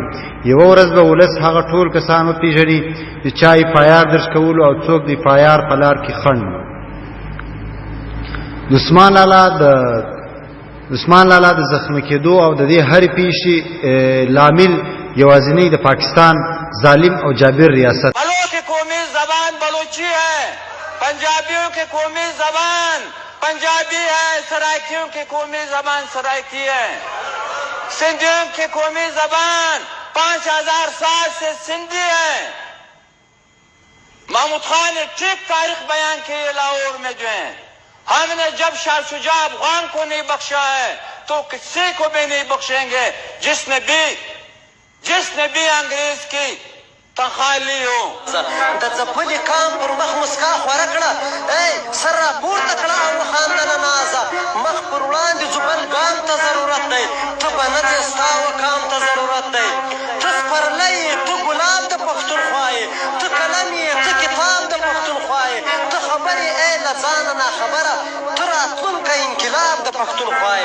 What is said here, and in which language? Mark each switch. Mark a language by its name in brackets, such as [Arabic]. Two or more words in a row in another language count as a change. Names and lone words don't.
[Pashto] یوه ورځ به ولس هغه ټول کسان وپېژني چې چا یې پایار درس کولو او څوک د پایار په لار کې خنډ. عثمان لالا د زخمی کېدو او د دې هرې پیښې لامل یوازینی د پاکستان ظالم او جابر ریاست. [Urdu] بلو کی قومی زبان بلوچی ہے، پنجابیوں کی قومی زبان پنجابی ہے، سرائکیوں کی قومی زبان سرائکی ہے، سندھیوں کی قومی زبان 5000 سال سے سندھی ہے. محمود خان نے ٹھیک تاریخ بیان کی ہے لاہور میں جو ہے. ہم نے جب شاہ شجاع افغان کو نہیں بخشا ہے تو کسی کو بھی نہیں بخشیں گے جس نے بھی انگریز کی تنخواہ لی ہو. [Pashto] د ځپلي کام پر مخ مسکا خوره کړه، سر راپورته کړه او وخاندله نازه. مخ پر وړاندې ځوبل ګام ته ضرورت دی، ته به نه دی ستا وکام ته ضرورت دی. ته سپرلی یې، ته ګلاب د پښتونخوا یې، ته قلم یې، ته کتاب د پښتونخوا یې، ته خبر یې ای له ځانه ناخبره، ته راتلونکی انقلاب د پښتونخوا یې.